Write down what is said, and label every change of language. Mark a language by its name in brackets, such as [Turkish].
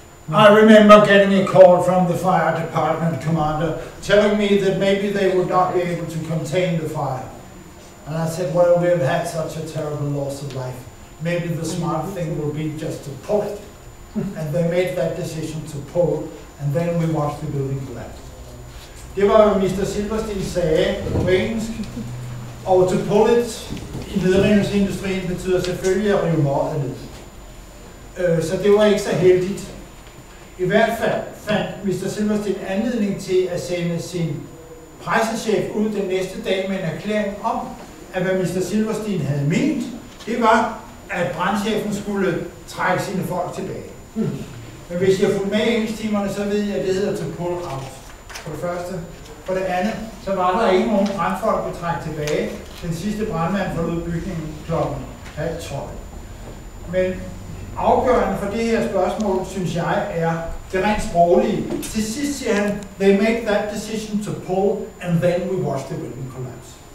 [English] I remember getting a call from the fire department commander telling me that maybe they would not be able to contain the fire. And I said, well, we've had such a terrible loss of life. Maybe the smart thing will be just to pull it. And they made that decision to pull, and then we watched the building collapse. [Danish] Det var jo Mr. Silverstein sagde på engelsk. Og to pull it i nedrivningsindustrien betyder selvfølgelig at rive møget ned. Så det var ikke så heldigt. I hvert fald fandt Mr. Silverstein anledning til at sende sin pressechef ud den næste dag med en erklæring om, at hvad Mr. Silverstein havde ment, det var, at brandchefen skulle trække sine folk tilbage. Men hvis jeg har fulgt med i engelsktimerne, så ved jeg, at det hedder to pull out. For det første. For det andet, så var der ikke nogen brandfolk, der trække tilbage. Den sidste brandmand forlod bygningen klokken 11:30. Men afgørende for det her spørgsmål, synes jeg, er det rent sproglige. Til sidst siger han, [English] they make that decision to pull, and then we watch the building collapse.